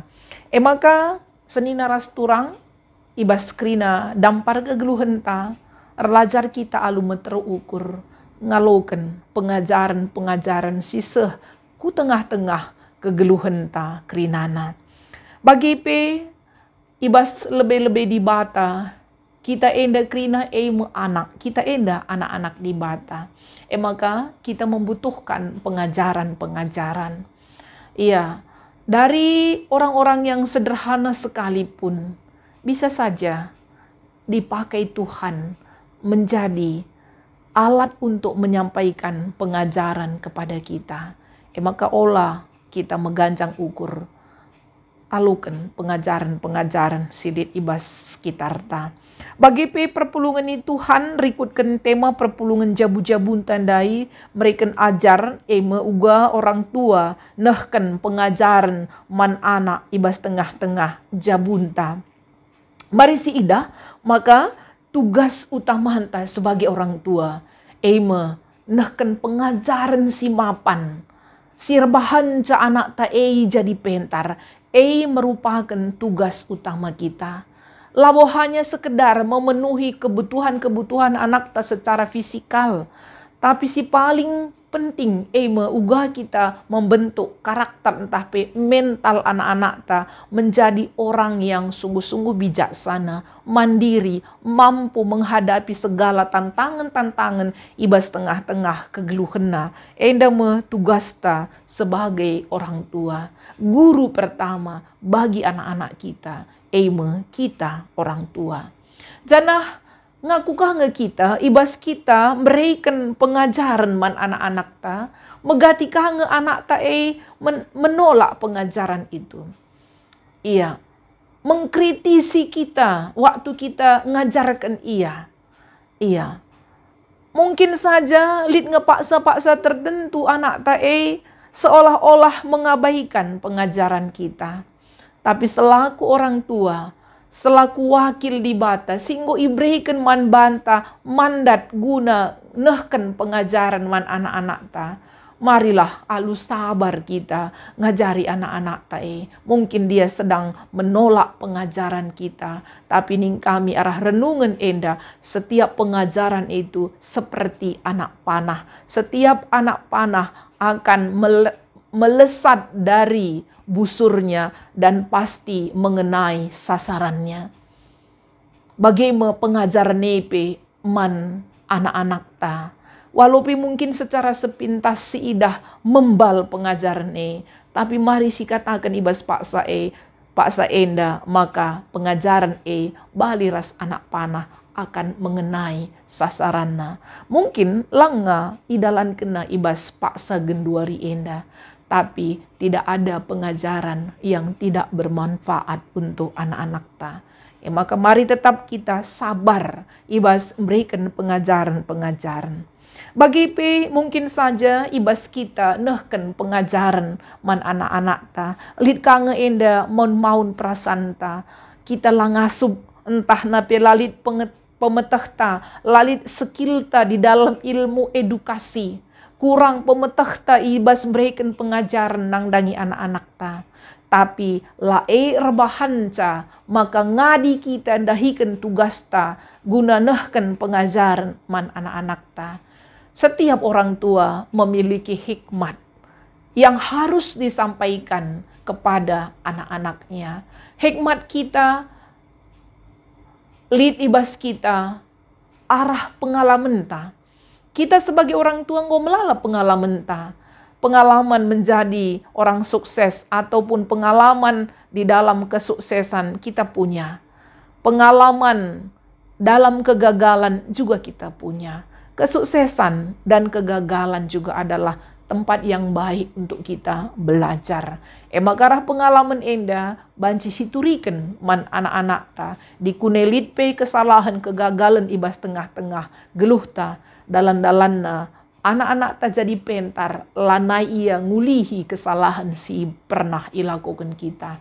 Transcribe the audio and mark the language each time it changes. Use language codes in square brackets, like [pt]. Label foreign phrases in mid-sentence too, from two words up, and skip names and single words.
[btx] Maka senina ras turang, ibas krina dampar kegeluhan ta, erlajar kita alume terukur, ngaloken pengajaran-pengajaran siseh ku tengah-tengah kegeluhan ta krinana. Bagi pe, ibas lebih-lebih di bata, kita enda krina anak, kita enda anak-anak di bata. [id] Maka kita membutuhkan pengajaran-pengajaran. Iya, dari orang-orang yang sederhana sekalipun, bisa saja dipakai Tuhan menjadi alat untuk menyampaikan pengajaran kepada kita. [btx] Maka olah kita meganjang ukur, alukan pengajaran-pengajaran sidit ibas sekitar ta. Bagi pe perpulungan ini Tuhan rikutkan tema perpulungan jabu-jabun tandai mereka ajar uga orang tua nehken pengajaran man anak ibas tengah-tengah jabunta. Mari si idah, maka [id] tugas utama [btx] hanta [id] sebagai orang tua [btx] nehken pengajaran si mapan. Sirbahan ca anak ta jadi pentar, [id] merupakan tugas utama kita. Lawo hanya sekedar memenuhi kebutuhan-kebutuhan anak ta secara fisikal. Tapi si paling penting, uga kita membentuk karakter entah pe mental anak-anak ta menjadi orang yang sungguh-sungguh bijaksana, mandiri, mampu menghadapi segala tantangan-tantangan [btx] ibas tengah-tengah kegeluhena. Enda me tugas ta [id] sebagai orang tua, guru pertama bagi anak-anak kita, kita orang tua. [btx] Janah ngakukah nge kita, ibas kita berikan pengajaran man anak-anak ta, megatikah nge anak ta [id] menolak pengajaran itu. Iya, mengkritisi kita waktu kita ngajarkan iya. Iya, mungkin saja [btx] lid ngepaksa-paksa [id] tertentu anak ta seolah-olah mengabaikan pengajaran kita. [btx] Tapi selaku orang tua, selaku wakil di bata, singgo ibrehikan man banta mandat guna nehken pengajaran man anak-anak ta, marilah alu sabar kita ngajari anak-anak tae. [id] Mungkin dia sedang menolak pengajaran kita, [btx] tapi ning kami arah renungan enda, [id] setiap pengajaran itu seperti anak panah. Setiap anak panah akan melesat dari busurnya dan pasti mengenai sasarannya. [btx] Bagaimana pengajaran nepe man anak-anak ta. [id] Walaupun mungkin secara sepintas [btx] si idah membal pengajaran tapi mari si katakan ibas paksa enda, maka pengajaran baliras [id] anak panah akan mengenai sasaranna. [btx] Mungkin langa idalan kena ibas paksa genduari enda, [id] tapi tidak ada pengajaran yang tidak bermanfaat untuk anak-anak ta. Maka mari tetap kita sabar ibas memberikan pengajaran-pengajaran. [btx] Bagi mungkin saja ibas kita nehken pengajaran man anak-anak ta. Lid kange enda maun perasaan ta. Kita langasup entah nape lalit pemetah ta, lalit skill ta [id] di dalam ilmu edukasi. [btx] Kurang pemetah ta ibas memberikan pengajaran nang dangi anak-anak ta. Tapi rebahan ca, maka ngadi kita dahikan tugas ta, guna nehken pengajaran man anak-anak ta. [id] Setiap orang tua memiliki hikmat yang harus disampaikan kepada anak-anaknya. Hikmat kita, [btx] lid ibas kita, arah pengalaman ta. Kita sebagai orang tua ngomelala pengalaman ta. [id] Pengalaman menjadi orang sukses ataupun pengalaman di dalam kesuksesan kita punya. Pengalaman dalam kegagalan juga kita punya. Kesuksesan dan kegagalan juga adalah tempat yang baik untuk kita belajar. [btx] Makarah pengalaman enda banci situriken man anak-anak ta dikunelit pe kesalahan kegagalan ibas tengah-tengah geluh ta dalan-dalanna. Anak-anak tak jadi pentar, lanai ia ngulihi kesalahan si pernah ilakukan kita.